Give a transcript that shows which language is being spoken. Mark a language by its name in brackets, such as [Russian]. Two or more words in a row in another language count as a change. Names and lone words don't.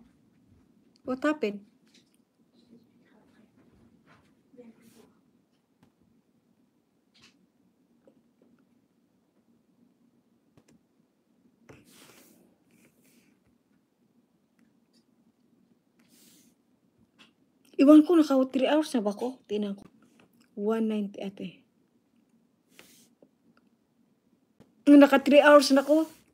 [English] What happened? [French] je t'expliquerai après. Bien plus tard. [Filipino] Iwan ko, naka 3 hours na ba ko? Tingnan ko. 190 ate. Naka 3 hours na ko.